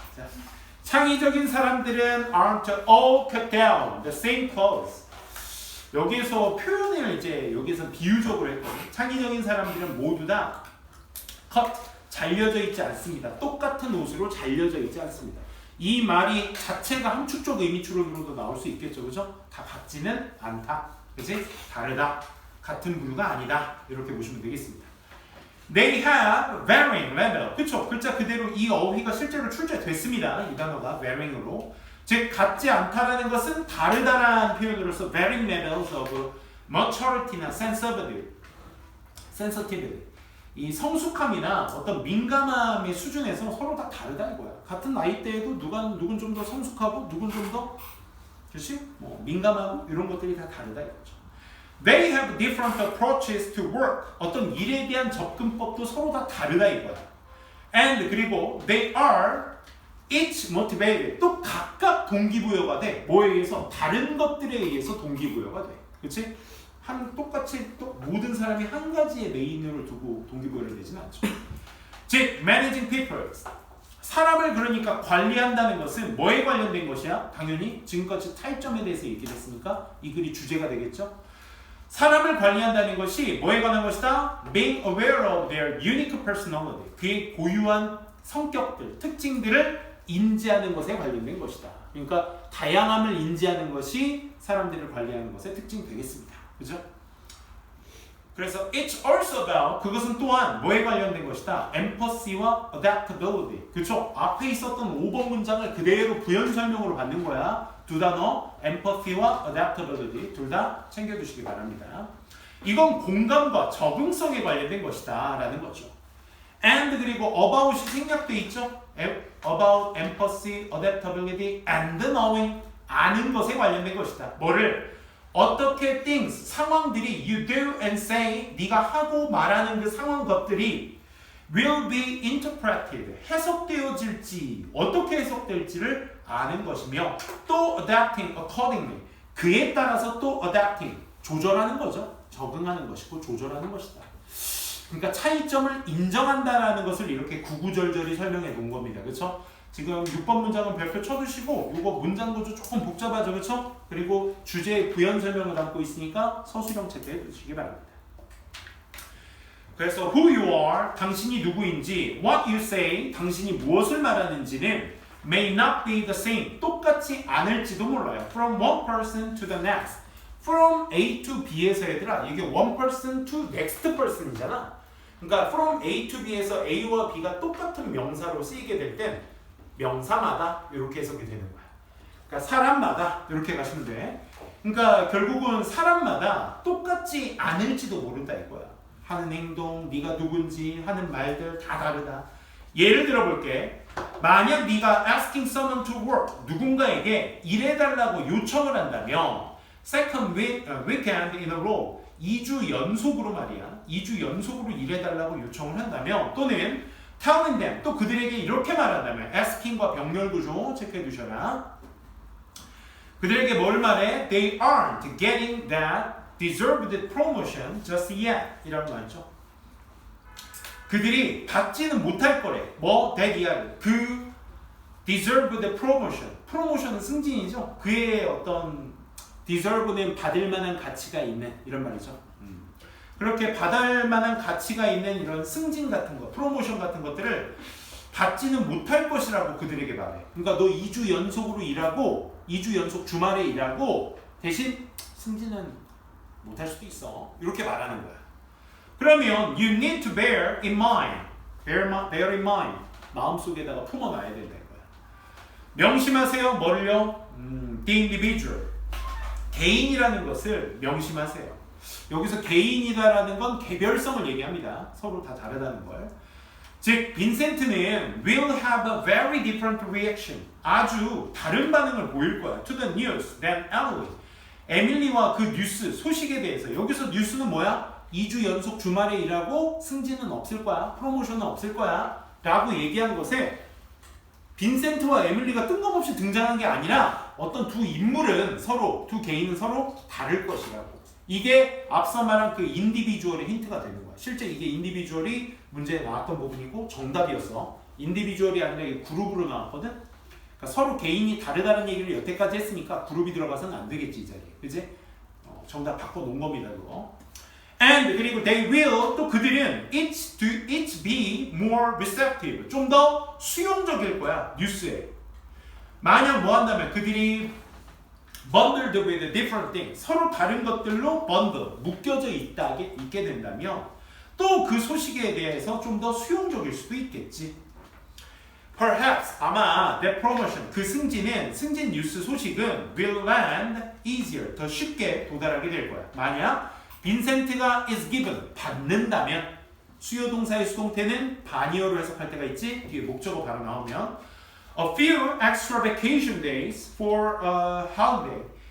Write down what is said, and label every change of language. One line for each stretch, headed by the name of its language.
Korean: 자, 창의적인 사람들은
English: aren't all cut down the same clothes.
Korean: 여기에서 표현을 이제 여기서 비유적으로 했거든요. 창의적인 사람들은 모두 다 cut 잘려져 있지 않습니다. 똑같은 옷으로 잘려져 있지 않습니다. 이 말이 자체가 함축적 의미추론으로도 나올 수 있겠죠, 그죠? 다 같지는 않다, 그지? 다르다, 같은 부류가 아니다 이렇게 보시면 되겠습니다.
English: They have varying level,
Korean: 그쵸? 글자 그대로 이 어휘가 실제로 출제됐습니다. 이 단어가 varying으로, 즉 같지 않다라는 것은 다르다라는 표현으로서
English: varying levels of maturity
Korean: 나 sensitivity, 이 성숙함이나 어떤 민감함의 수준에서 서로 다 다르다 이거야. 같은 나이대에도 누군 좀 더 성숙하고 누군 좀 더 그렇지? 뭐 민감하고 이런 것들이 다 다르다 이거죠.
English: They have different approaches to work.
Korean: 어떤 일에 대한 접근법도 서로 다 다르다 이거야.
English: And
Korean: 그리고
English: they are each motivated.
Korean: 또 각각 동기부여가 돼. 뭐에 의해서? 다른 것들에 의해서 동기부여가 돼. 그렇지? 똑같이 또 모든 사람이 한 가지의 메인으로 두고 동기부여를 내지는 않죠.
English: 즉, managing people.
Korean: 사람을 그러니까 관리한다는 것은 뭐에 관련된 것이야? 당연히 지금까지 타입점에 대해서 얘기를 했으니까 이 글이 주제가 되겠죠. 사람을 관리한다는 것이 뭐에 관한 것이다?
English: Being aware of their unique personality.
Korean: 그의 고유한 성격들, 특징들을 인지하는 것에 관련된 것이다. 그러니까 다양함을 인지하는 것이 사람들을 관리하는 것의 특징이 되겠습니다. 그죠? 그래서
English: it's also about
Korean: 그것은 또한 뭐에 관련된 것이다? empathy와 adaptability. 그쵸? 앞에 있었던 5번 문장을 그대로 부연 설명으로 받는 거야. 두 단어 empathy와 adaptability 둘 다 챙겨두시기 바랍니다. 이건 공감과 적응성에 관련된 것이다 라는 거죠. and 그리고 about이 생략돼 있죠.
English: about empathy, adaptability and knowing
Korean: 아는 것에 관련된 것이다. 뭐를? 어떻게 things, 상황들이
English: you do and say,
Korean: 네가 하고 말하는 그 상황 것들이
English: will be interpreted,
Korean: 해석되어질지, 어떻게 해석될지를 아는 것이며 또
English: adapting accordingly,
Korean: 그에 따라서 또 adapting, 조절하는 거죠. 적응하는 것이고 조절하는 것이다. 그러니까 차이점을 인정한다라는 것을 이렇게 구구절절히 설명해 놓은 겁니다. 그렇죠? 지금 6번 문장은 별표 쳐두시고 이거 문장 구조 조금 복잡하죠. 그렇죠? 그리고 주제의 부연 설명을 담고 있으니까 서술형 체크해 두시기 바랍니다. 그래서
English: who you are,
Korean: 당신이 누구인지,
English: what you say,
Korean: 당신이 무엇을 말하는지는
English: may not be the same,
Korean: 똑같지 않을지도 몰라요.
English: From one person to the next. From A to B에서
Korean: 얘들아,
English: 이게 one person to next person이잖아.
Korean: 그러니까 from A to B에서 A와 B가 똑같은 명사로 쓰이게 될 땐 명사마다 이렇게 해석이 되는 거야. 그러니까 사람마다 이렇게 가시면 돼. 그러니까 결국은 사람마다 똑같지 않을지도 모른다 이거야. 하는 행동, 네가 누군지, 하는 말들 다 다르다. 예를 들어 볼게. 만약 네가
English: asking someone to work,
Korean: 누군가에게 일해달라고 요청을 한다면
English: second weekend in a row,
Korean: 2주 연속으로 말이야. 2주 연속으로 일해달라고 요청을 한다면 또는
English: telling them,
Korean: 또 그들에게 이렇게 말한다면 asking과 병렬 구조 체크해 두셔라. 그들에게 뭘 말해?
English: They aren't getting that deserved promotion just yet
Korean: 이라고 말했죠. 그들이 받지는 못할 거래. 뭐? that yet. 그
English: deserved promotion.
Korean: 프로모션은 승진이죠. 그의 어떤 deserve는 받을 만한 가치가 있는 이런 말이죠. 그렇게 받을 만한 가치가 있는 이런 승진 같은 거, 프로모션 같은 것들을 받지는 못할 것이라고 그들에게 말해. 그러니까 너 2주 연속으로 일하고 2주 연속 주말에 일하고 대신 승진은 못할 수도 있어. 이렇게 말하는 거야. 그러면
English: you need to bear in mind. bear in mind.
Korean: 마음속에다가 품어놔야 된다는 거야. 명심하세요. 뭐를요?
English: The individual.
Korean: 개인이라는 것을 명심하세요. 여기서 개인이다라는 건 개별성을 얘기합니다. 서로 다 다르다는 걸. 즉, 빈센트는
English: will have a very different reaction.
Korean: 아주 다른 반응을 보일 거야.
English: To the news than Emily.
Korean: 에밀리와 그 뉴스, 소식에 대해서. 여기서 뉴스는 뭐야? 2주 연속 주말에 일하고 승진은 없을 거야. 프로모션은 없을 거야. 라고 얘기한 것에 빈센트와 에밀리가 뜬금없이 등장한 게 아니라 어떤 두 인물은 서로, 두 개인은 서로 다를 것이라고. 이게 앞서 말한 그 인디비주얼의 힌트가 되는 거야. 실제 이게 인디비주얼이 문제에 나왔던 부분이고 정답이었어. 인디비주얼이 아니라 이게 그룹으로 나왔거든. 그러니까 서로 개인이 다르다는 얘기를 여태까지 했으니까 그룹이 들어가서는 안 되겠지 이 자리에. 그지? 정답 바꿔놓은 겁니다 그거.
English: And
Korean: 그리고
English: they will
Korean: 또 그들은
English: each be more receptive.
Korean: 좀 더 수용적일 거야 뉴스에. 만약 뭐 한다면 그들이
English: bundled with different things.
Korean: 서로 다른 것들로 묶여져 있게 된다면 또 그 소식에 대해서 좀 더 수용적일 수도 있겠지. Perhaps 아마
English: the promotion
Korean: 그 승진 뉴스 소식은
English: will land easier
Korean: 더 쉽게 도달하게 될 거야. 만약 빈센트가
English: is given
Korean: 받는다면 수요 동사의 수동태는 반이어로 해석할 때가 있지. 뒤에 목적어 바로 나오면
English: A few extra vacation days for a holiday.